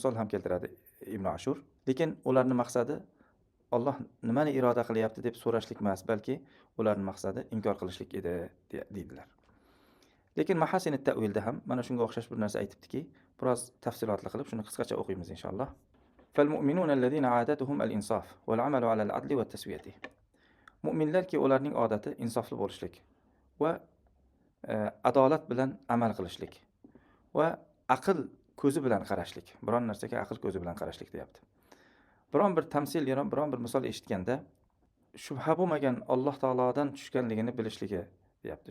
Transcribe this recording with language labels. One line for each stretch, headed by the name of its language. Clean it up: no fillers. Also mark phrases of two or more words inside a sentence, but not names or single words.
Uzbek: Bunga misol ham keltiradi Ibn Ashur. Lekin ularning maqsadi Alloh nimani iroda qilyapti deb so'rashlik emas, balki ularning maqsadi inkor qilishlik edi deydilar. Lekin Mahasin at-Ta'wilda ham mana shunga o'xshash bir narsa aytibdiki, biroz tafsilotli qilib shuni qisqacha o'qiymiz inshaalloh.
Arabic: فالمؤمنون الذين عادتهم الإنصاف والعمل على العدل والتسوية.
Uzbek: Mu'minlarki ularning odati insofli bo'lishlik va adolat bilan amal qilishlik va aql ko'zi bilan qarashlik. Biron narsaga aql ko'zi bilan qarashlik deyapti. Biron bir tamsil, biron bir misol eshitganda shubha bo'lmagan Alloh taolodan tushganligini bilishligi deyapti.